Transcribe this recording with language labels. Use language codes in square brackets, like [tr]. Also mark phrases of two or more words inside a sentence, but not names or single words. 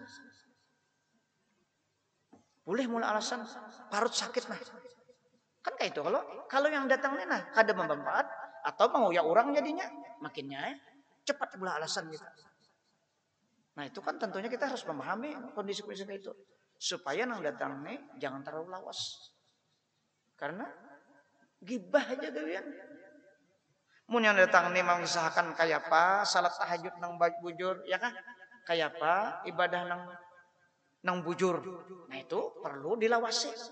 [id] Boleh mula alasan parut sakit nah. Kan kayak itu kalau yang datang nih nah kada bermanfaat atau mau ya orang jadinya makinnya cepat mula alasan kita. Nah itu kan tentunya kita harus memahami kondisi-kondisi itu supaya nang datang nih jangan terlalu lawas. Karena gibah aja kalian. [bjn] Mun yang datang nih mengisahkan kayak apa salat tahajud nang bujur ya kan? Kayak apa ibadah nang bujur. [id] Nah itu perlu dilawasi.